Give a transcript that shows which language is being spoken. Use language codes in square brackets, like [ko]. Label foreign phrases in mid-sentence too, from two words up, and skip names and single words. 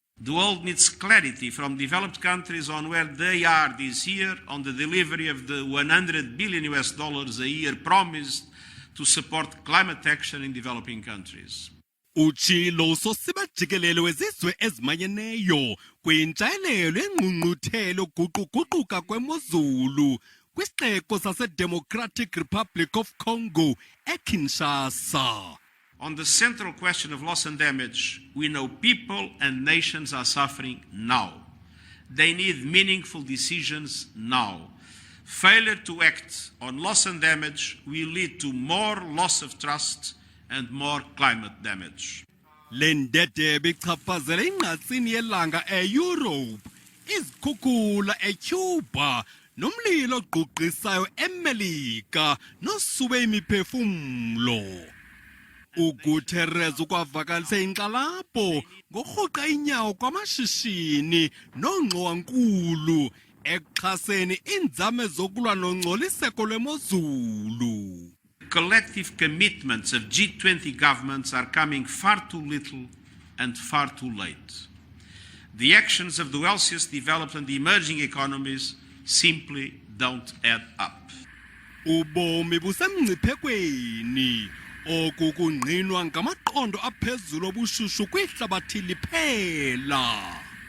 [en] The world needs clarity from developed countries on where they are this year on the delivery of the $100 billion a year promised to support climate action in developing countries. [xh] Uthi Usosiba jikelele wezizwe ezimanyeneyo kwinjayelelo yengqungquthela uguquguquka kwemozulu kwisixeko saseDemocratic Republic of Congo eKinshasa. [en] On the central question of loss and damage, we know people and nations are suffering now. They need meaningful decisions now. Failure to act on loss and damage will lead to more loss of trust and more climate damage. [xh] Lendede bichaphazela ingqatsini yelanga eEurope, izikhukhula eCuba, nomlilo ogqugqisayo eMelika, nosube imiphefumlo. uGuterres ukwavakalisa inkxalabo ngorhuqa inyawo kwamashishini nongxowankulu ekuxhaseni iinzame zokulwa nongcoliseko lwemozulu. [en] Collective commitments of G20 governments are coming far too little and far too late. The actions of the wealthiest developed and emerging economies simply don't add up. [xh] Ubomi busemngciphekweni, oku kungqinwa ngamaqondo aphezulu obushushu kwihlabathi liphela.